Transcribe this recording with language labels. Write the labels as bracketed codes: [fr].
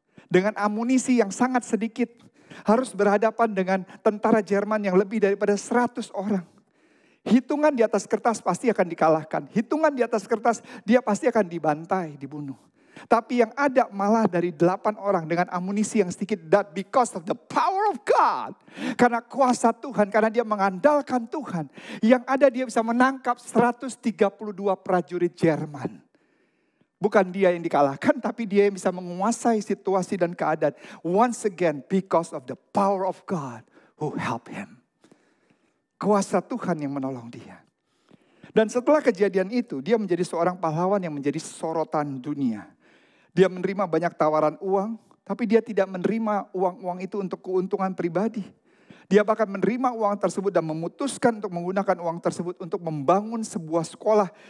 [id] Dengan amunisi yang sangat sedikit. Harus berhadapan dengan tentara Jerman yang lebih daripada 100 orang. Hitungan di atas kertas pasti akan dikalahkan. Hitungan di atas kertas dia pasti akan dibantai, dibunuh. Tapi yang ada malah dari 8 orang dengan amunisi yang sedikit. [en] That because of the power of God. [id] Karena kuasa Tuhan, karena dia mengandalkan Tuhan. Yang ada dia bisa menangkap 132 prajurit Jerman. Bukan dia yang dikalahkan, tapi dia yang bisa menguasai situasi dan keadaan. [en] Once again, because of the power of God who help him. [id] Kuasa Tuhan yang menolong dia. Dan setelah kejadian itu, dia menjadi seorang pahlawan yang menjadi sorotan dunia. Dia menerima banyak tawaran uang, tapi dia tidak menerima uang-uang itu untuk keuntungan pribadi. Dia bahkan menerima uang tersebut dan memutuskan untuk menggunakan uang tersebut untuk membangun sebuah sekolah.